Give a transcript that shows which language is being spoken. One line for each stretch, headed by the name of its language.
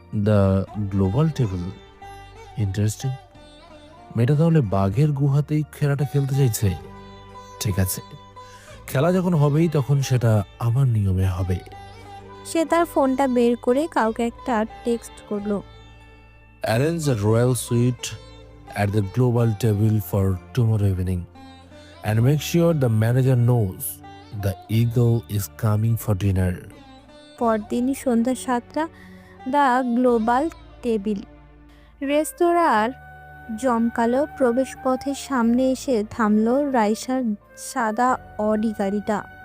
English: The global table, interesting.
Bangla: মেয়েটা তাহলে বাঘের গুহাতেই খেলাটা খেলতে চাইছে। ঠিক আছে, খেলা যখন হবেই তখন সেটা আমার নিয়মে হবে। সে তার ফোনটা বের করে কাউকে একটা টেক্সট করলো।
English: Arrange a royal suite at the global table for tomorrow evening and make sure the manager knows the eagle is coming for dinner.
Bangla: পরদিনই সন্ধ্যা 7টা, দ্য গ্লোবাল টেবিল রেস্তোরাঁর জমকালো প্রবেশপথের সামনে এসে থামলো রাইসার সাদা অডি গাড়িটা।